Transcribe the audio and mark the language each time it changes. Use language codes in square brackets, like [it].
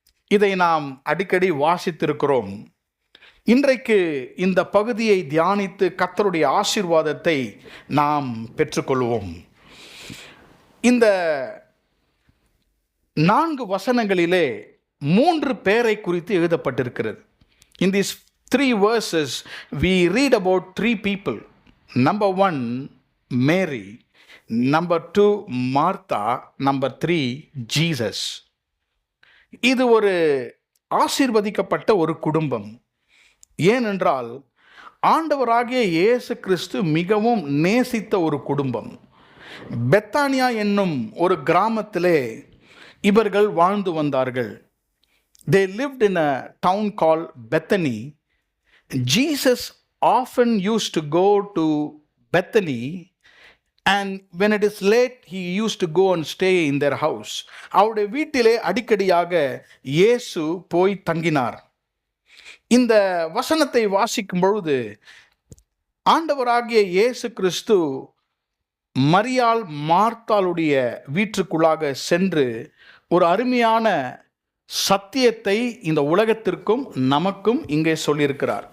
[ta] இதை நாம் அடிக்கடி வாசித்திருக்கிறோம். இன்றைக்கு இந்த பகுதியை தியானித்து கர்த்தருடைய ஆசீர்வாதத்தை நாம் பெற்றுக்கொள்வோம். இந்த 4 வசனங்களிலே 3 பேரை குறித்து எழுதப்பட்டிருக்கிறது. [en] In these 3 verses we read about 3 people. Number 1, Mary. Number 2, Martha. Number 3, Jesus. [ta] இது ஒரு ஆசீர்வதிக்கப்பட்ட ஒரு குடும்பம். ஏனென்றால் ஆண்டவராகிய இயேசு கிறிஸ்து மிகவும் நேசித்த ஒரு குடும்பம். பெத்தானியா என்னும் ஒரு கிராமத்திலே இவர்கள் வாழ்ந்து வந்தார்கள். [en] They lived in a town called Bethany. Jesus often used to go to Bethany, and when it is late, he used to go and stay in their house. [ta] அவருடைய வீட்டிலே அடிக்கடியாக இயேசு போய் தங்கினார். இந்த வசனத்தை வாசிக்கும் பொழுது ஆண்டவராகிய இயேசு கிறிஸ்து மரியாள் மார்த்தாளுடைய வீட்டுக்குள்ளாக சென்று ஒரு அருமையான சத்தியத்தை இந்த உலகத்திற்கும் நமக்கும் இங்கே சொல்லியிருக்கிறார்.